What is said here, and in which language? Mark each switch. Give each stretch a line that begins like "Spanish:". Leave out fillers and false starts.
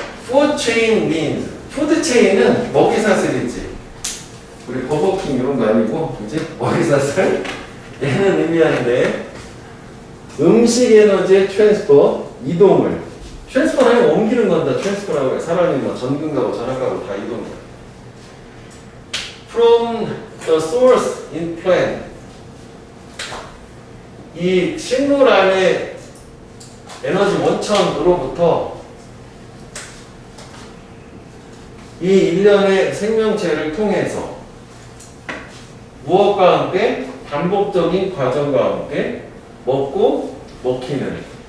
English: Food chain means
Korean: 푸드 체인은 먹이 사슬이지. 우리 버거킹 이런 거 아니고, 그지? 먹이 사슬. 얘는 의미하는데 음식 에너지의 트랜스퍼, 이동을. 트랜스퍼는 옮기는 건다. 트랜스퍼라고 해. 사람이 뭐 전근 가고 전학 가고 다 이동해.
English: From the source in plant.
Korean: 이 식물 안에 에너지 원천으로부터 이 일련의 생명체를 통해서 무엇과 함께 반복적인 과정과 함께 먹고 먹히는.